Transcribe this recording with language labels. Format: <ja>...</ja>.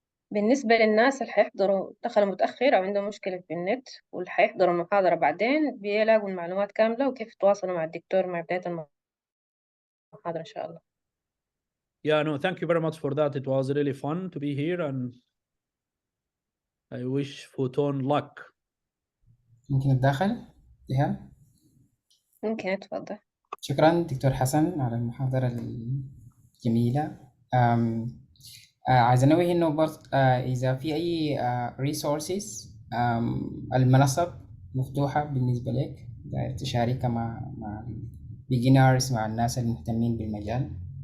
<ar>بالنسبة للناس اللي هيحضروا دخلوا متأخر أو عندهم مشكلة في النت واللي هيحضروا المحاضرة بعدين بيلاقوا المعلومات كاملة وكيف يتواصلوا مع الدكتور مع بداية المحاضرة إن شاء الله.</ar> <en>Yeah, no, thank you very much for that. It was really fun to be here, and I wish Photon luck.</en> <ar>ممكن أتدخل؟ إيهاب؟ ممكن أتفضل. شكرا دكتور حسن على المحاضرة الجميلة. عايز أنوه إنه إذا في أي resources المنصة مفتوحة بالنسبة لك، تشاركها مع beginners، مع الناس المهتمين بالمجال.</ar>